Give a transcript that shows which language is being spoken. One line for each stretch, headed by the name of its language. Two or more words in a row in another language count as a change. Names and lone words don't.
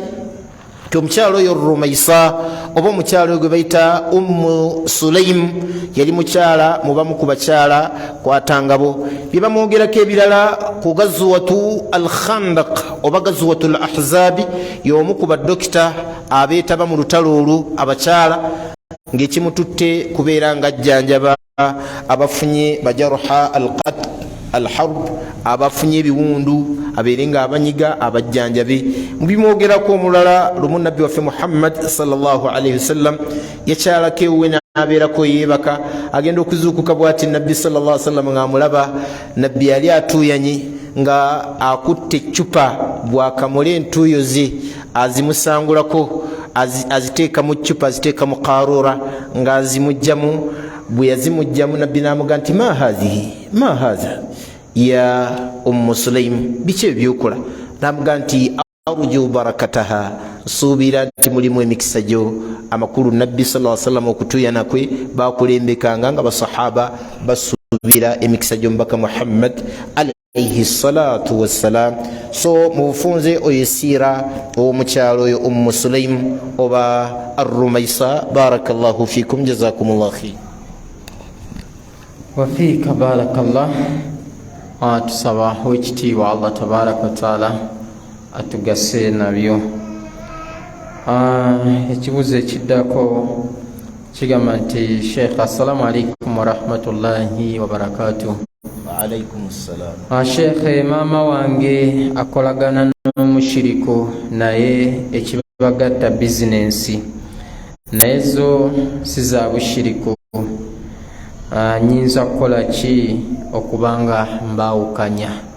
Ganda: Ti omukyalo oyo Rumaisa oba omukyalo oyo gwe bayita Ummu Sulaim yali mukyala mubamu ku bakyala kwatangabo bye bamwogerako ebirala ku Gazwatu al-Khandaq oba Gazwatu al-Ahzab, y'omu ku badokita abeetaba mu lutalo olwo abakyala, ng'ekimututte kubeera nga ajjanjaba abafunye
Arabic: بجراحة القتل الحرب,
Ganda: abafunye ebiwundu abeere nga abanyiga abajjanjabe. Mubimwogerako omulala lumu nabbi waffe Muhammad
Arabic: صلى الله عليه وسلم
Ganda: yakyalako ewuwe n'abeerako yeebaka, agenda okuzuukuka bw'ati nabbi
Arabic: صلى الله عليه وسلم
Ganda: ng'amulaba. Nabbi yali atuuyanye nga akutte eccupa, bw'akamula entuuyo ze azimusangulako aziteeka mu ccupa, aziteeka mu qaruura ng'azimugjamu. Bwe yazimugjamu nabbi n'amuga nti
Arabic: ما هذا يا أم سليم,
Ganda: biki ebyokola? N'amuga nti
Arabic: أرجو بركتها,
Ganda: nsuubira nti mulimu emikisa gyo. Amakulu nabbi
Arabic: صلى الله عليه وسلم
Ganda: okutuuyana kwe bakulembekanga nga basahaba basuubira emikisa gyo mbaka Muhammad
Arabic: عليه الصلاة والسلام.
Ganda: So mu bufunze oyo siira ow'omukyalo oyo Ummu Sulaim oba Ar-Rumaisa.
Arabic: بارك الله فيكم، جزاكم الله خير. وفيك بارك الله.
Ganda: Tusaba ekitiibwa
Arabic: الله تبارك وتعالى
Ganda: atugase nabyo. Ekibuzo ekiddako kigamba nti Sheikh,
Arabic: السلام عليكم ورحمة الله وبركاته. وعليكم السلام.
Ganda: Sheikh, maama wange akolagana n'omushiriku naye ekibagatta bizinensi naye zo si za bushiriku. Nyinza kukola ki okubanga mbawukanya?